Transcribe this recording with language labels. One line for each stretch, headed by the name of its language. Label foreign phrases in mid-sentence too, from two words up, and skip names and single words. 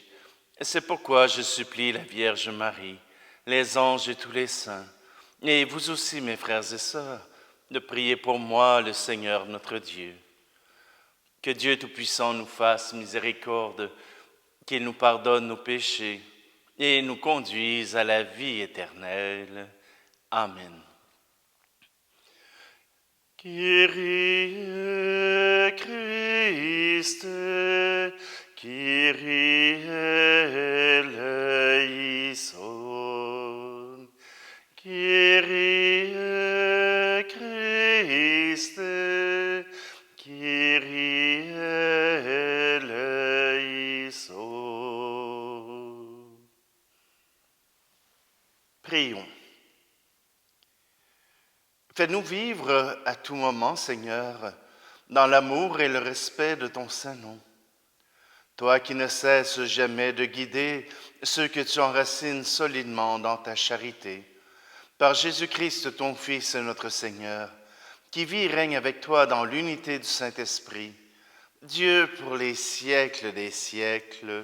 French: C'est pourquoi je supplie la Vierge Marie, les anges et tous les saints, et vous aussi, mes frères et sœurs, de prier pour moi, le Seigneur notre Dieu. Que Dieu Tout-Puissant nous fasse miséricorde, qu'il nous pardonne nos péchés et nous conduise à la vie éternelle. Amen.
Greek: Kyrie Christe, Kyrie eleison, Kyrie Christe, Kyrie eleison.
French: Prions. Fais-nous vivre à tout moment, Seigneur, dans l'amour et le respect de ton saint nom. Toi qui ne cesses jamais de guider ceux que tu enracines solidement dans ta charité, par Jésus-Christ, ton Fils, notre Seigneur, qui vit et règne avec toi dans l'unité du Saint-Esprit, Dieu pour les siècles des siècles.